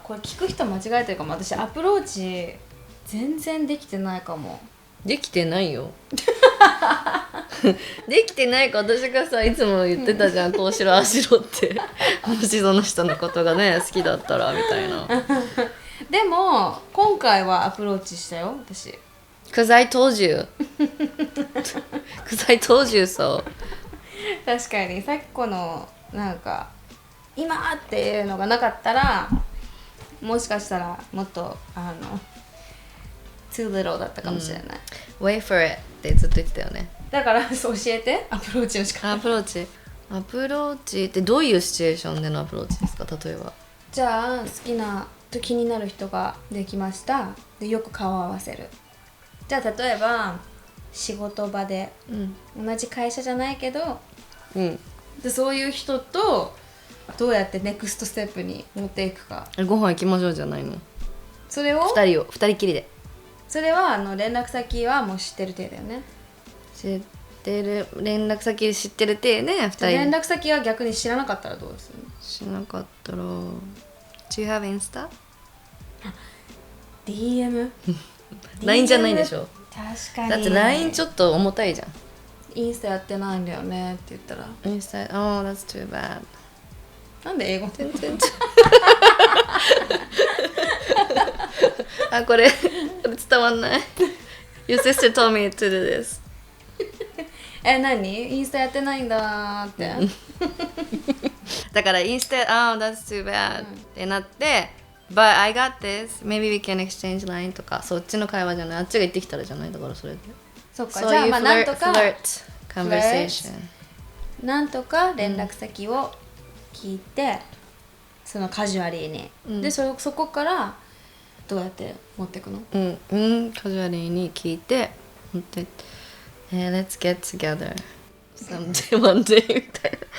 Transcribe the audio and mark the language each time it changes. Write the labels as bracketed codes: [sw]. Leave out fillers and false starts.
[ja] これ聞く人間違えてるかも。私アプローチ全然できてないかも。できてないよできてないか私がさいつも言ってたじゃん、こうしろああしろってもしその人のことがね好きだったらみたいなでも今回はアプローチしたよ私。 [en] Cause I told you Cause I told you so。 [ja] 確かにさっきこのなんか今っていうのがなかったらもしかしたらもっと [en] too little [ja] だったかもしれない、 [en] Wait for it [ja] ってずっと言ってたよね。だからそう教えてアプローチの仕方。アプローチってどういうシチュエーションでのアプローチですか？例えばじゃあ好きな気になる人ができました。でよく顔を合わせる。じゃあ例えば仕事場で、同じ会社じゃないけど、でそういう人とどうやってネクストステップに持っていくか。ご飯行きましょうじゃないの？それを 2人きりで。それは連絡先はもう知ってる体だよね。知ってる連絡先知ってる体ね。 2人連絡先は逆に知らなかったらどうするの？知らなかったら [en] Do you have Insta? DM? [ja] LINE じゃないでしょ。確かに。だって LINE ちょっと重たいじゃん。インスタやってないんだよねって言ったら [en] インスタOh that's too bad。 [ja] なんで英語全然これ伝わんない。 [en] Your sister told me to do this。 [ja] 何インスタやってないんだって、だからインスタ [en] Oh that's too bad、 [ja] ってなって [en] But I got this maybe we can exchange line [ja] とかそっちの会話じゃない。あっちが言ってきたらじゃない。だからそれでそっか。そういうじゃあまあなんとか [en] フリート conversation [ja] なんとか連絡先を聞いて、そのカジュアリーに、でそこからどうやって持っていくの？カジュアリーに聞いて本当に [en] Let's get together someday one day [ja] みたいな